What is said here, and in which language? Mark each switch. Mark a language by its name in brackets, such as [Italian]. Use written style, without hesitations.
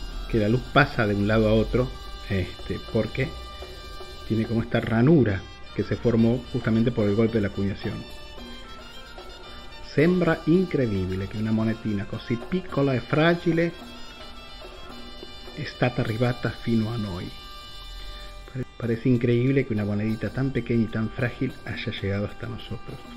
[Spanish] Que la luz pasa de un lado a otro, porque tiene como esta ranura que se formó justamente por el golpe de la acuñación. [Italian] Sembra incredibile che una monetina così piccola e fragile è stata arrivata fino a noi. [Spanish] Parece increíble que una monedita tan pequeña y tan frágil haya llegado hasta nosotros.